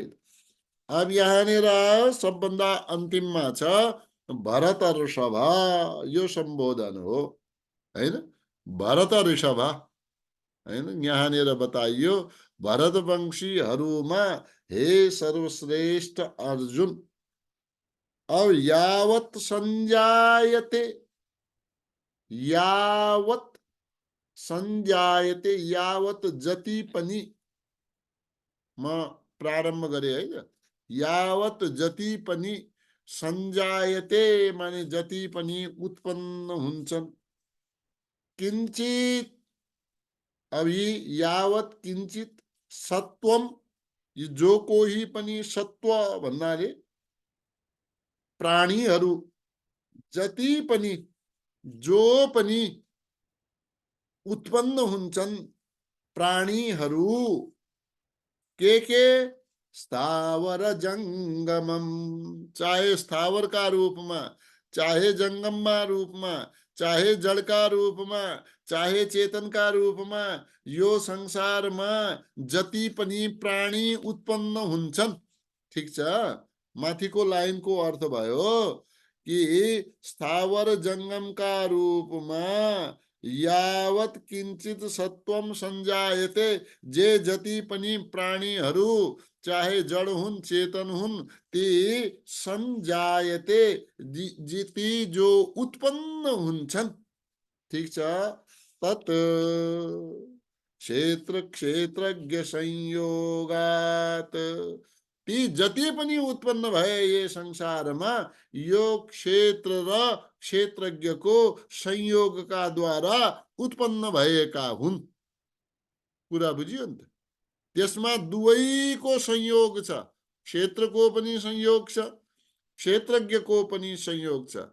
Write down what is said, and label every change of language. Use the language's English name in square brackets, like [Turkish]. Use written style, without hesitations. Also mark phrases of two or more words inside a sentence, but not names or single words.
[Nepali] अब यहाँनिर सबभन्दा अन्तिममा छ भरत ऋषभ, यो सम्बोधन हो, हैन? भरत ऋषभ, हैन? यहाँनिर बताइयो भरतवंशीहरूमा हे सर्वश्रेष्ठ अर्जुन, अब [Sanskrit] यावत् संजायते, यावत् संजायते, [Nepali] यावत् जति पनि, म प्रारम्भ गरे है। यावत् जति पनि, संजायते माने जति पनि उत्पन्न हुन्छन्, [Sanskrit] किंचित, अभी यावत् किंचित, सत्वम, [Nepali] जो कोही पनि सत्व भन्नाले प्राणीहरू, जति पनि, जो पनि उत्पन्न हुन्छन् प्राणीहरू, [Sanskrit] के स्थावर जंगमम, [Hindi] चाहे स्थावर का रूप में, [Nepali] चाहे जंगममा रूपमा, [Hindi] चाहे जड़ का रूप में, चाहे चेतन का रूप में, [Nepali] यो संसारमा जति पनि प्राणी उत्पन्न हुन्छन्, ठीक छ। माथिको लाइनको अर्थ भयो कि [Hindi] स्थावर जंगम का रूप में [Sanskrit] यावत किंचित सत्वम संजायते, [Nepali] जे जति पनि प्राणीहरू चाहे जड़ हुन् चेतन हुन् ती संजायते, ती जो उत्पन्न हुन्छन्, ठीक छ। [Sanskrit] तत् क्षेत्र क्षेत्रज्ञ संयोगात, [Nepali] ती जति पनि उत्पन्न भए यस संसारमा यो क्षेत्र र क्षेत्रज्ञको संयोगका द्वारा उत्पन्न भएका हुन्। कुरा बुझियो नि त? त्यसमा दुवैको संयोग छ, क्षेत्रको पनि संयोग छ, क्षेत्रज्ञको पनि संयोग छ।